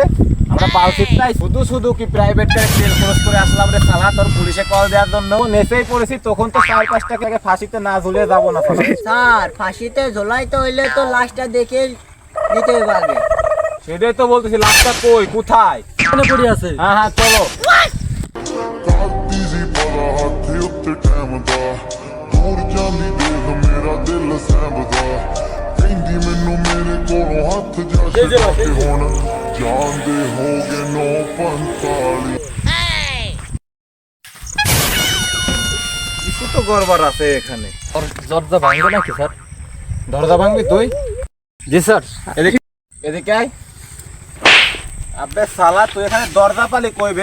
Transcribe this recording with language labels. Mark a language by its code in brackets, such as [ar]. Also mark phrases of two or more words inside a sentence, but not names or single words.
[bn] আমরা পালসিট নাই, শুধু শুধু কি প্রাইভেট কারে তেল খরচ করে আসলাম রে শালা তোর পুলিশে কল দেওয়ার জন্য? নেচেই পড়েছি, তখন তো 4-5 টাকা ফাঁসিতে না ঝুলিয়ে যাবো না শালা। স্যার ফাঁসিতে ঝোলাইতে হইলে তো লাশটা দেখে দিতে হবে আগে। সেটাই তো বলতেছি, লাশটা কই কোথায়? এখানে পড়ে আছে। হ্যাঁ হ্যাঁ চলো। [pa] ਕਾਤੀ ਸੀ ਪਲਾ ਹੱਥ ਉੱਤੇ ਟਾਈਮ ਦਾ ਦੂਰ ਜਾਂਦੀ ਦੇਖ ਮੇਰਾ ਦਿਲ ਸਹਿਬਦਾ ਕਹਿੰਦੀ ਮੈਨੂੰ ਮੇਰੇ ਕੋਲੋਂ ਹੱਥ ਜਾ ਛੁਡਾ ਕੇ ਹੁਣ ਜਾਂਦੇ ਹੋ ਗਏ 9:45। [bn] কিছু তো গড়বড় আছে এখানে। দরজা ভাঙবে নাকি স্যার? দরজা ভাঙবি তুই? জি স্যার। এদিকে এদিকে আয়। আবে শালা তুই এখানে দরজা পালি কইবে?